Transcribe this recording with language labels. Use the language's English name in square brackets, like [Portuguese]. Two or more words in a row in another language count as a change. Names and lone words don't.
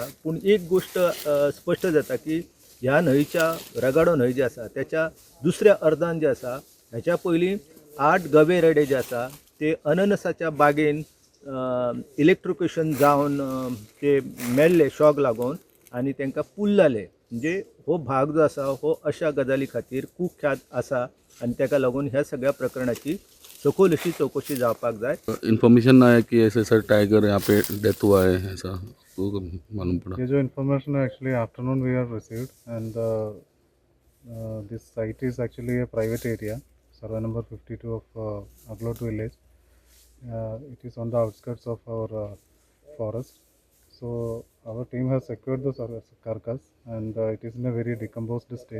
[Konkani] पूण एक गोश्ट स्पश्ट जाता की ह्या न्हंयच्या रगाडो न्हंय जी आसा त्याच्या दुसऱ्या अर्दान जे आसा हेच्या पयलीं 8 गवे रेडे जे आसा ते अननसाच्या बागेन इलेक्ट्रिक्युशन जावन ते मेल्ले शॉक लागून आनी तांकां पुल्लाले. म्हणजे हो भाग जो आसा हो अशा गजाली खातीर कुख्यात आसा आनी ताका लागून ह्या सगळ्या प्रकरणाची सखोल अशी चौकशी जावपाक जाय. [Hindi] इन्फॉर्मेशन है कि ऐसे सर टाइगर यहाँ पे डेथ हुआ है ऐसा तो मालूम पड़ा? ये जो इन्फॉर्मेशन है [English] actually afternoon we have received and this site is actually a private area, survey number 52 of Aglot village. It is on the outskirts of our forest. So our team has secured the carcass, and it is in a very decomposed state.